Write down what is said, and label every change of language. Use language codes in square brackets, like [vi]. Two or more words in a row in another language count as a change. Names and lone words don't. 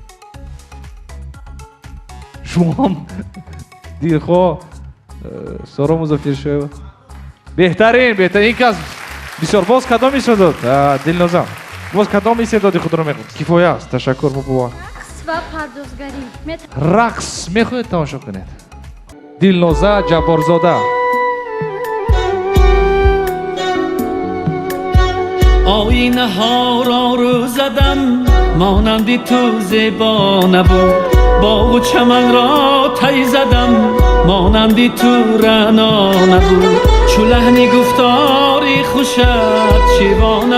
[tg] шумоам дилхоҳ Сора Музаффиршоева беҳтарин ин кас бисёр. боз кадом истеъдод Дилноза? боз кадом истеъдоди худро мехоҳед? кифоя аст. ташаккур. мубова рақс ва пардозгарӣ. рақс мехоҳед тамошо кунед. Дилноза Ҷабборзода. [fa] آینه‌ها رو زدم مانندی تو زیبا نبود باغ و چمن را تی زدم مانندی تو رعنا نبود چو لحن گفتاری خوشت شیوا